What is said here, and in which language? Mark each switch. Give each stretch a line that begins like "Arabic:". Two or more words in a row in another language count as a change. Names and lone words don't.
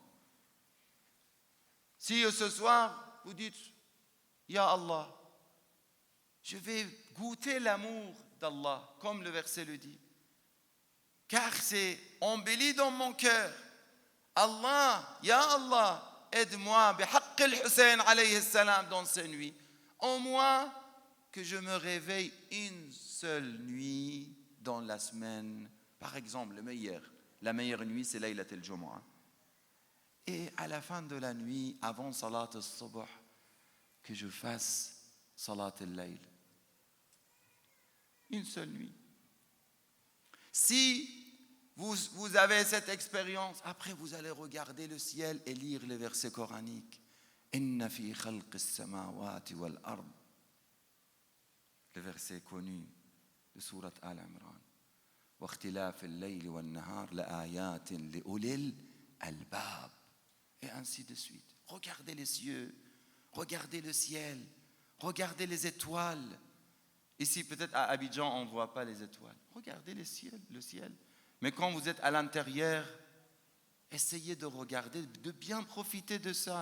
French: Si ce soir, vous dites,
Arabic: يا الله,
French: je vais goûter l'amour d'Allah, comme le verset le dit. Car c'est embelli dans mon cœur.
Arabic: الله، يا الله,
French: aide-moi,
Arabic: بحق الحسين عليه السلام
French: dans ces nuits. En moi, que je me réveille une seule nuit dans la semaine. Par exemple, la meilleure nuit, c'est
Arabic: ليلة الجمعة.
French: Et à la fin de la nuit, avant
Arabic: صلاة الصبح,
French: que je fasse
Arabic: صلاة الليل.
French: Une seule nuit. Si vous avez cette expérience, après vous allez regarder le ciel et lire les versets coraniques.
Arabic: إن في خلق السماوات والأرض.
French: Le verset connu de sourate Al-Imran.
Arabic: واختلاف الليل والنهار لآيات لأولي الألباب.
French: et ainsi de suite. Regardez les cieux, regardez le ciel, regardez les étoiles. Ici, peut-être à Abidjan, on ne voit pas les étoiles. Regardez le ciel. Mais quand vous êtes à l'intérieur, essayez de regarder, de bien profiter de ça.